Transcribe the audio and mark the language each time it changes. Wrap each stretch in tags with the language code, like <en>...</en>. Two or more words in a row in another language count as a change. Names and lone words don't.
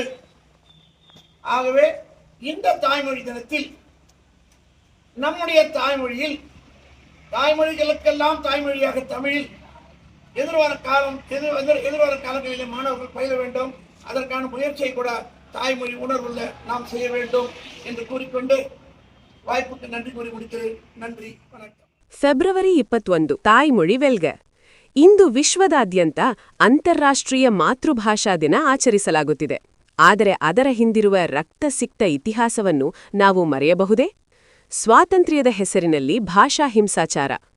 <ta>ஆகவே இந்த தாய்மொழி தினத்தில் நம்முடைய தாய்மொழியில், தாய்மொழிகளுக்கெல்லாம் தாய்மொழியாக தமிழில் எதிர்வர காலங்களிலே மாணவர்கள் பயில வேண்டும். அதற்கான முயற்சியை கூட தாய்மொழி உணர்வுள்ள நாம் செய்ய வேண்டும் என்று கூறிக்கொண்டு வாய்ப்புக்கு நன்றி கூறி முடிக்கிறேன். நன்றி, வணக்கம்.</ta> <kn>ಫೆಬ್ರವರಿ 21 ತಾಯ್ಮೊಳಿ ವೆಲ್ಗೆ. ಇಂದು ವಿಶ್ವದಾದ್ಯಂತ ಅಂತಾರಾಷ್ಟ್ರೀಯ ಮಾತೃಭಾಷಾ ದಿನ ಆಚರಿಸಲಾಗುತ್ತಿದೆ. ಆದರೆ ಅದರ ಹಿಂದಿರುವ ರಕ್ತಸಿಕ್ತ ಇತಿಹಾಸವನ್ನು ನಾವು ಮರೆಯಬಹುದೇ? ಸ್ವಾತಂತ್ರ್ಯದ ಹೆಸರಿನಲ್ಲಿ ಭಾಷಾ ಹಿಂಸಾಚಾರ.</kn>